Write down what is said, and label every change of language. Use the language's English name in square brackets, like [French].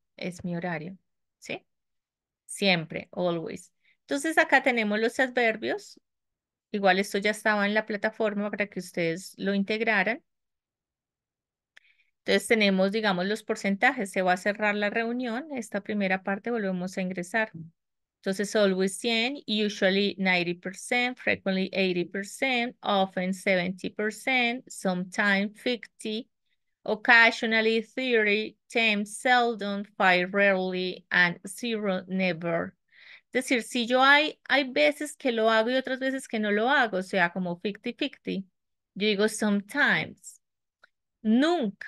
[Spanish] Es mi horario, ¿sí? Siempre, always. Entonces acá tenemos los adverbios. Igual esto ya estaba en la plataforma para que ustedes lo integraran. Entonces tenemos, digamos, los porcentajes. Se va a cerrar la reunión. Esta primera parte volvemos a ingresar. [English] Entonces, always 100, usually 90%, frequently 80%, often 70%, sometimes 50%, occasionally 30, 10 seldom, 5 rarely, and 0 never. [Spanish] Es decir, si yo hay veces que lo hago y otras veces que no lo hago, o sea, como 50-50. Yo digo sometimes, nunca.